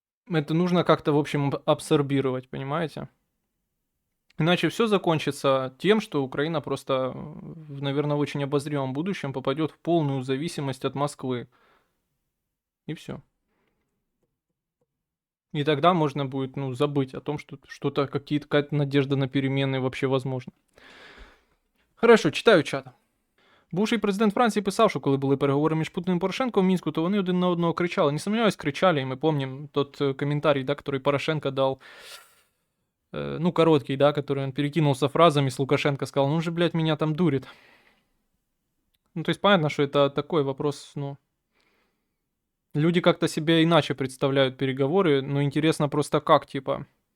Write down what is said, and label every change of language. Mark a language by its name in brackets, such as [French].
[Russian] Это нужно как-то, в общем, абсорбировать, понимаете? Иначе все закончится тем, что Украина просто, наверное, в очень обозримом будущем попадет в полную зависимость от Москвы. И все. И тогда можно будет, ну, забыть о том, что что-то, какая-то надежда на перемены вообще возможна. Хорошо, читаю чат. [Ukrainian] Бувший президент Франції писав, що коли були переговори між Путіним і Порошенко в Мінську, то вони один на одного кричали. [Russian] Не сомневаюсь, кричали, и мы помним тот комментарий, да, который Порошенко дал, ну, короткий, да, который он перекинулся фразами с Лукашенко, сказал, ну же, блядь, меня там дурит. Ну, то есть понятно, что это такой вопрос, ну... Люди как-то себе иначе представляют переговоры, но интересно просто как, типа...